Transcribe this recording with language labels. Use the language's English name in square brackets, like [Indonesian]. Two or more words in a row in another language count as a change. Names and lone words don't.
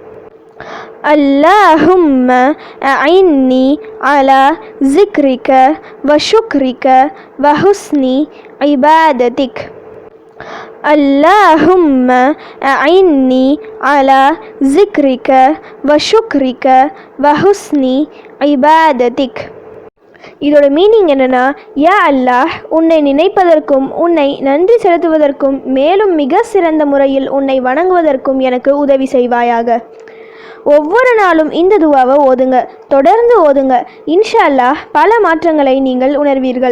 [Arabic] اللهم أعني على ذكرك وشكرك وحسن عبادتك. اللهم أعني على ذكرك وشكرك وحسن عبادتك. [Tamil] இதோட மீனிங் என்னென்னா, [Arabic] يا الله, [Tamil] உன்னை நினைப்பதற்கும் உன்னை நன்றி செலுத்துவதற்கும் மேலும் மிக சிறந்த முறையில் உன்னை வணங்குவதற்கும் எனக்கு உதவி செய்வாயாக. ஒவ்வொரு நாளும் இந்த துவாவை ஓதுங்க, தொடர்ந்து ஓதுங்க. [Arabic] إن شاء الله [Tamil] பல மாற்றங்களை நீங்கள் உணர்வீர்கள்.